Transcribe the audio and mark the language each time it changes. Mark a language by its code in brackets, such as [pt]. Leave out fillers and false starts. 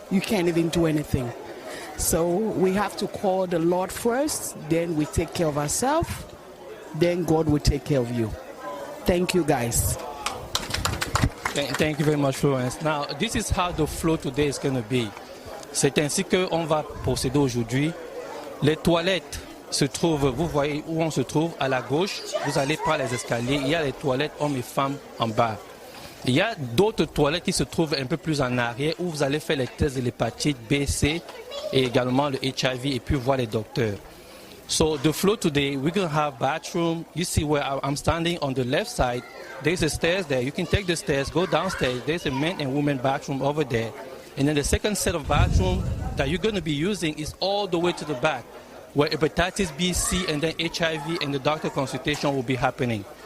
[en] You can't even do anything. So we have to call the Lord first, then we take care of ourselves, then God will take care of you. Thank you, guys. Thank you very much, Florence. Now, this is how the flow today is going to be. [fr] C'est ainsi qu'on va procéder aujourd'hui. Les toilettes se trouvent, vous voyez où on se trouve, à la gauche. Vous allez par les escaliers. Il y a les toilettes hommes et femmes en bas. Il y a d'autres toilettes qui se trouvent un peu plus en arrière où vous allez faire les tests de l'hépatite B, C et également le HIV et puis voir les docteurs. [en] So the flow today, we're going to have bathroom. You see where I'm standing on the left side. There's a stairs there. You can take the stairs, go downstairs. There's a men and women bathroom over there. And then the second set of bathroom that you're going to be using is all the way to the back, where hepatitis B, C, and then HIV and the doctor consultation will be happening.